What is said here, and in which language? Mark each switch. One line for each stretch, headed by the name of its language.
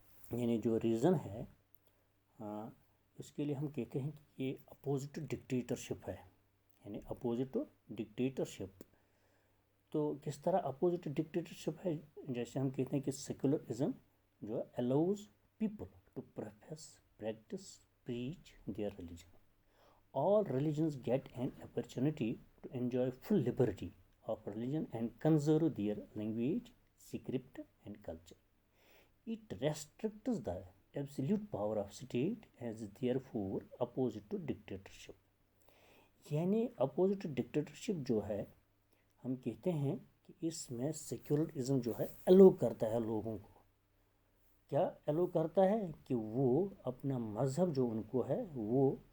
Urdu: یعنی جو ریزن ہے اس کے لیے ہم کہتے ہیں کہ یہ اپوزٹ ڈکٹیٹرشپ ہے، یعنی اپوزٹ ڈکٹیٹرشپ۔ تو کس طرح اپوزٹ ڈکٹیٹرشپ ہے؟ جیسے ہم کہتے ہیں کہ سیکولرزم جو
English: Allows people to practice preach their religion. All religions get an opportunity to enjoy full liberty of religion and conserve their language, script, and culture. It restricts the absolute power of state and is therefore opposite to dictatorship.
Urdu: یعنی opposite dictatorship جو ہے ہم کہتے ہیں کہ اس میں secularism جو ہے الو کرتا ہے لوگوں کو، کیا الو کرتا ہے کہ وہ اپنا مذہب جو ان کو ہے وہ